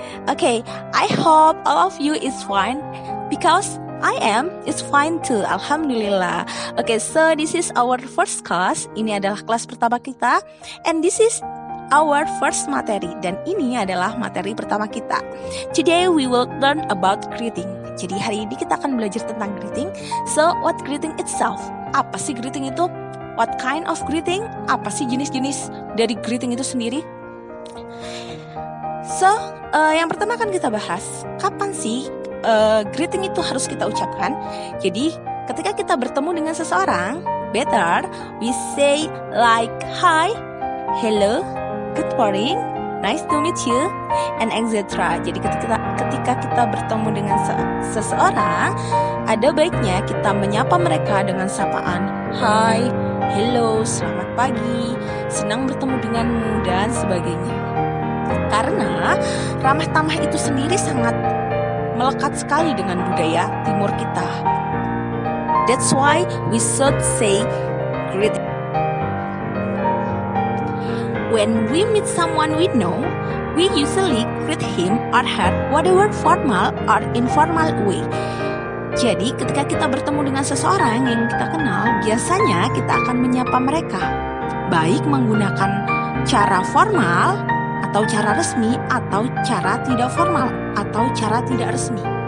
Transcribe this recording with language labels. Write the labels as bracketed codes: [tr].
[en] Okay, I hope all of you is fine because I am is fine too, Alhamdulillah. Okay, so this is our first class. [id] Ini adalah kelas pertama kita, [en] and this is our first materi, [id] dan ini adalah materi pertama kita. [en] Today we will learn about greeting. [id] Jadi hari ini kita akan belajar tentang greeting. [en] So, what greeting itself? [id] Apa sih greeting itu? [en] What kind of greeting? [id] Apa sih jenis-jenis dari greeting itu sendiri? So, yang pertama akan kita bahas, kapan sih greeting itu harus kita ucapkan? Jadi, ketika kita bertemu dengan seseorang, [en] better we say like hi, hello, good morning, nice to meet you, and etc. [id] Jadi ketika kita bertemu dengan seseorang, ada baiknya kita menyapa mereka dengan sapaan hi, hello, selamat pagi, senang bertemu denganmu, dan sebagainya. Karena ramah tamah itu sendiri sangat melekat sekali dengan budaya timur kita. [en] That's why we should say greeting. When we meet someone we know, we usually greet him or her whatever formal or informal way. [id] Jadi ketika kita bertemu dengan seseorang yang kita kenal, biasanya kita akan menyapa mereka, baik menggunakan cara formal atau cara resmi, atau cara tidak formal atau cara tidak resmi.